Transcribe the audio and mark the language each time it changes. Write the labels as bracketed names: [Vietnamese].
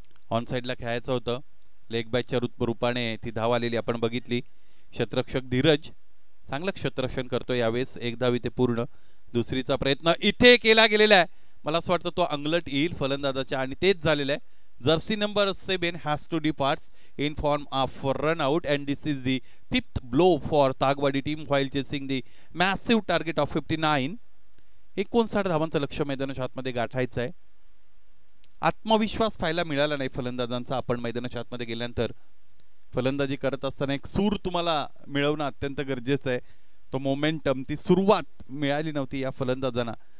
[Marathi] On साइडला खेळायचं होतं. लेग बॅकच्या रूपाने ती धाव आलेली आपण बघितली. क्षेत्ररक्षक धीरज चांगलं क्षेत्ररक्षण करतो यावेळेस. एक धाव इथे पूर्ण. दुसरीचा प्रयत्न इथे केला गेलेला आहे. मला असं वाटतं तो अंगलट येईल फलंदाजाच्या आणि तेच झालेलं आहे. [English] Jersey number 7 has to depart in form of run out, and this is the 5th blow for Tagwadi team while chasing the massive target of 59. [Marathi] 59 धावांचं लक्ष्य मैदानाच्या आतमध्ये गाठायचं आहे. आत्मविश्वास पाहायला मिळाला नाही फलंदाजांचा. आपण मैदानाच्या आतमध्ये गेल्यानंतर फलंदाजी करत असताना एक सूर तुम्हाला मिळवणं अत्यंत गरजेचं आहे. तो मोमेंटम, ती सुरुवात मिळाली नव्हती या फलंदाजांना.